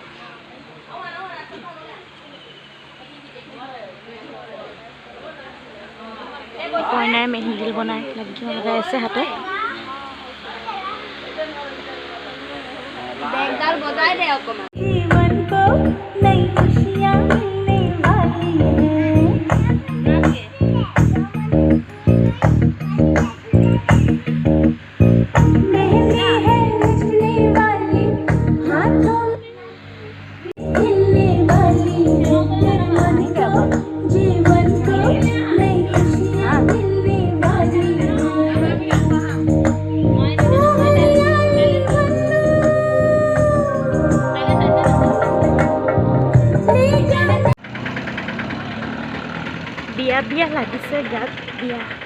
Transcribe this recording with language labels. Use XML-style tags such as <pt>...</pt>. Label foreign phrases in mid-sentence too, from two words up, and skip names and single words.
<as>কইনাই মেহেন্দি বনাই লগাই আছে হাতে। বেগডাল বজাই দে অকমান।</as> <hi>जीवन को नई खुशियाँ मिलने वाली हैं। मेहंदी है नचने वाली, हाथों खिलने वाली, मन को जीवन को नई खुशियाँ मिलने वाली हैं।</hi> <as>বিয়া বিয়া লাগিছে গাত বিয়া।</as>